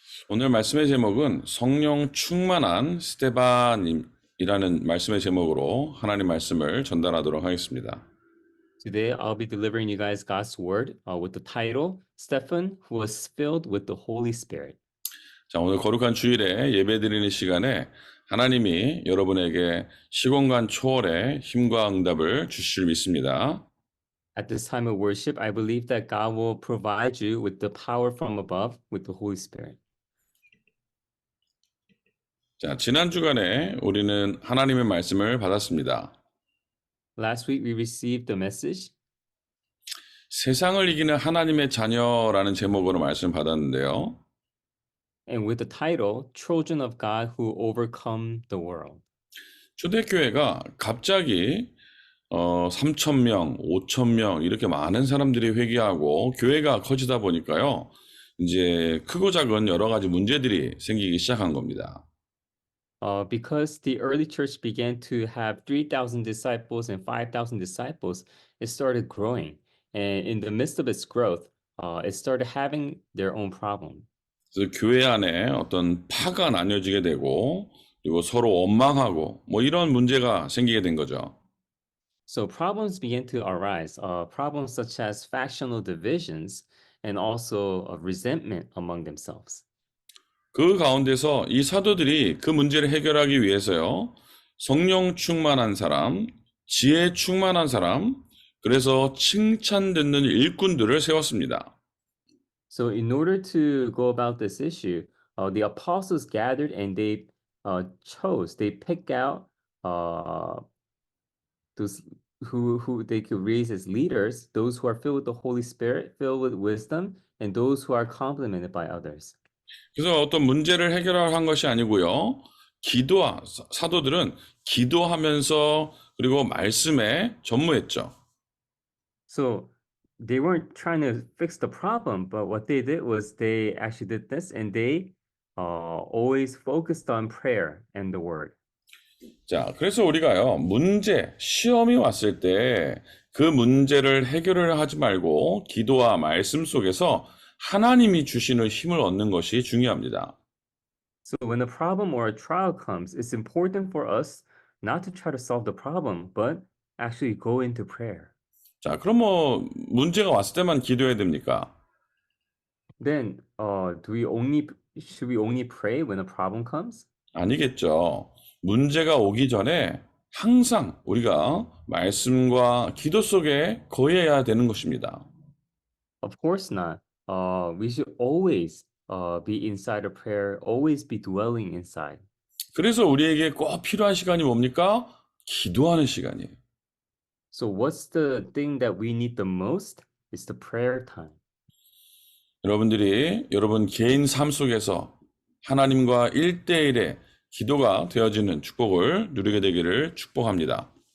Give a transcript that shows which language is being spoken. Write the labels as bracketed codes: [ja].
[ko] 오늘 말씀의 제목은 성령 충만한 스테반이라는 말씀의 제목으로 하나님 말씀을 전달하도록 하겠습니다. [en] Today, I'll be delivering you guys God's word with the title Stephen, who was filled with the Holy Spirit. [ko] 자, 오늘 거룩한 주일에 예배드리는 시간에 하나님이 여러분에게 시공간 초월의 힘과 응답을 주실 줄 믿습니다. [en] At this time of worship, I believe that God will provide you with the power from above with the Holy Spirit. [ko] 자, 지난 주간에 우리는 하나님의 말씀을 받았습니다. [en] Last week, we received the message, [ko] 세상을 이기는 하나님의 자녀라는 제목으로 말씀 받았는데요. [en] and with the title Children of God Who Overcome the World. [ko] 초대교회가 갑자기 3,000명, 5,000명 이렇게 많은 사람들이 회개하고 교회가 커지다 보니까요. 이제 크고 작은 여러 가지 문제들이 생기기 시작한 겁니다. [en] Because the early church began to have 3,000 disciples and 5,000 disciples, it started growing. And in the midst of its growth, it started having their own problem. [ko] 그래서 교회 안에 어떤 파가 나뉘어지게 되고 그리고 서로 원망하고 뭐 이런 문제가 생기게 된 거죠. [en] So problems began to arise, problems such as factional divisions and also resentment among themselves. [ko] 그 가운데서 이 사도들이 그 문제를 해결하기 위해서요. 성령 충만한 사람, 지혜 충만한 사람, 그래서 칭찬 듣는 일꾼들을 세웠습니다. [en] So in order to go about this issue, the apostles gathered and they picked out those who they could raise as leaders, those who are filled with the Holy Spirit, filled with wisdom, and those who are complimented by others. [ko] 그래서 어떤 문제를 해결한 것이 아니고요. 사도들은 기도하면서 그리고 말씀에 전무했죠. [en] So they weren't trying to fix the problem, but what they did was they actually did this, and they always focused on prayer and the word. [ko] 자, 그래서 우리가요, 시험이 왔을 때 그 문제를 해결을 하지 말고 기도와 말씀 속에서 하나님이 주시는 힘을 얻는 것이 중요합니다. [en] So when a problem or a trial comes, it's important for us not to try to solve the problem, but actually go into prayer. [ko] 자, 그럼 문제가 왔을 때만 기도해야 됩니까? [en] Then, should we only pray when a problem comes? [ko] 아니겠죠. 문제가 오기 전에 항상 우리가 말씀과 기도 속에 거해야 되는 것입니다. [en] Of course not. We should always be inside of prayer, always be dwelling inside. [ko] 그래서 우리에게 꼭 필요한 시간이 뭡니까? 기도하는 시간이에요. [en] So what's the thing that we need the most? It's the prayer time. [ko] 여러분들이 여러분 개인 삶 속에서 하나님과 1대1의 기도가 되어지는 축복을 누리게 되기를 축복합니다.